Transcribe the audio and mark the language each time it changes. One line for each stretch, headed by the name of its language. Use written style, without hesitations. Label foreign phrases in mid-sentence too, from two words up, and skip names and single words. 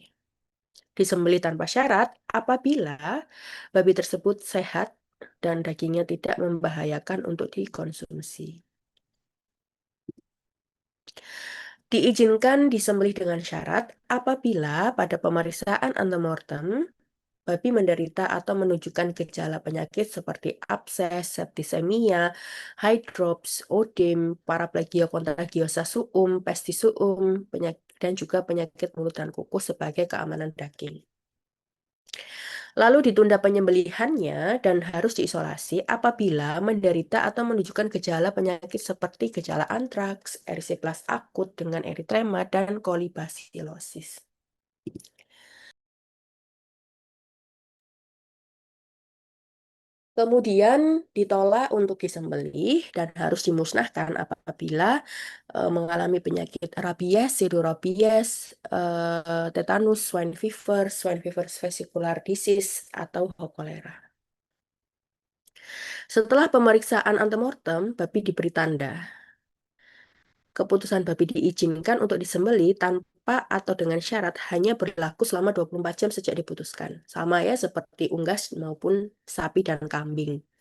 Indonesian: Disembelih tanpa syarat apabila babi tersebut sehat dan dagingnya tidak membahayakan untuk dikonsumsi. Diizinkan disembelih dengan syarat apabila pada pemeriksaan antemortem babi menderita atau menunjukkan gejala penyakit seperti abses,
Latin: septisemia, hydrops, odem, paraplegia contagiosa suum, pesti suum,
Indonesian: dan juga penyakit mulut dan kuku sebagai keamanan daging. Lalu ditunda penyembelihannya dan harus diisolasi apabila menderita atau menunjukkan gejala penyakit seperti gejala antraks, erisiplas akut dengan eritrema, dan kolibasilosis. Kemudian ditolak untuk disembelih dan harus dimusnahkan apabila mengalami penyakit rabies, pseudorabies,
English: tetanus, swine fever vesicular disease,
Indonesian: atau kolera. Setelah pemeriksaan antemortem, babi diberi tanda. Keputusan babi diizinkan untuk disembelih tanpa atau dengan syarat hanya berlaku selama 24 jam sejak diputuskan. Sama ya seperti unggas maupun sapi dan kambing.